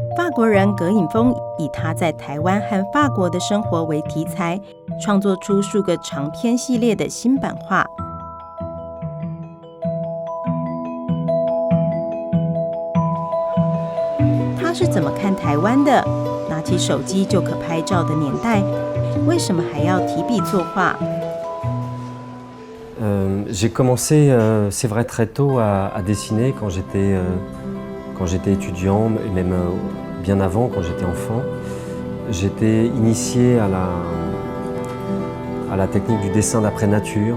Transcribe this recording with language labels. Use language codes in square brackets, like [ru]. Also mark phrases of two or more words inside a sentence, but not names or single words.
[zh] 国人葛颖峰以他在台湾和法国的生活为题材，创作出数个长篇系列的新版画。他是怎么看台湾的？拿起手机就可拍照的年代，为什么还要提笔作画 [fr] ？J'ai commencé, c'est vrai, très tôt à dessiner quand j'étais étudiant, et même bien avant, quand j'étais enfant. J'étais initié à la technique du dessin d'après nature.